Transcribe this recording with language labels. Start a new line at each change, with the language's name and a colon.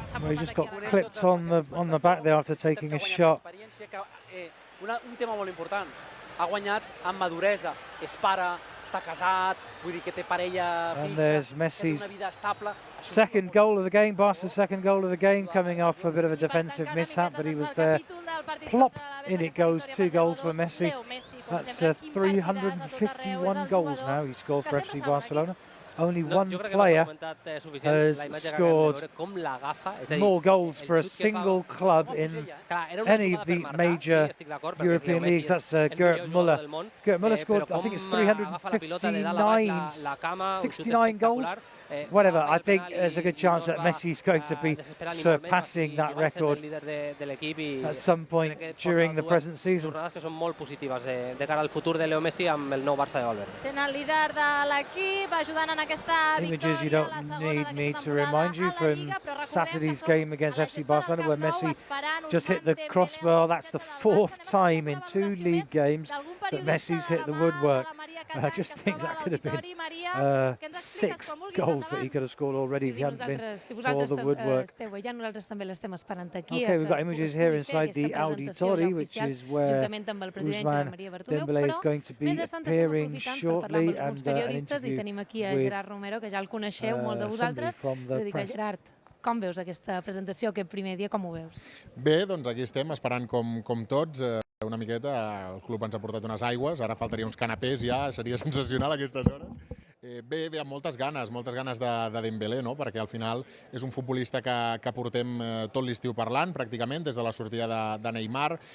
English: He just got clipped on the back there after taking a shot.
Catalan: Un tema molt important. Ha guanyat amb maduresa, és pare, està casat, vull dir que té parella fixa, té una vida estable.
English: Second goal of the game, Barca's second goal of the game, coming off a bit of a defensive mishap, but he was there. Plop, in it goes, 2 goals for Messi. That's 351 goals now he scored for FC Barcelona. Only one player has scored more goals for a single club in any of the major European leagues. That's Gerd Müller. Gerd Müller scored, I think it's 69 goals. Whatever, I think there's a good chance that Messi's going to be surpassing that record at some point during the present season.
Catalan: Són molt positives de cara al futur de Leo Messi amb el nou Barça de Valverde. Sent el líder de l'equip, ajudant en aquesta victòria.
English: Images you don't need me to remind you from Saturday's game against FC Barcelona, where Messi just hit the crossbar. That's the 4th time in 2 league games that Messi's hit the woodwork. I just think that could have been 6 goals that he could have scored already if he hadn't been for the woodwork. Okay, we've got images here inside the auditori, which is where Ousmane Dembélé is going to be appearing shortly, and an interview with somebody from the press.
Catalan: Com veus aquesta presentació, aquest primer dia, com ho veus? Bé, doncs aquí estem, esperant com tots. Una miqueta, el club ens ha portat unes aigües, ara faltaria uns canapés ja, seria sensacional a aquestes hores. Bé, amb moltes ganes de Dembélé, no? Perquè al final és un futbolista que portem tot l'estiu parlant, pràcticament, des de la sortida de Neymar.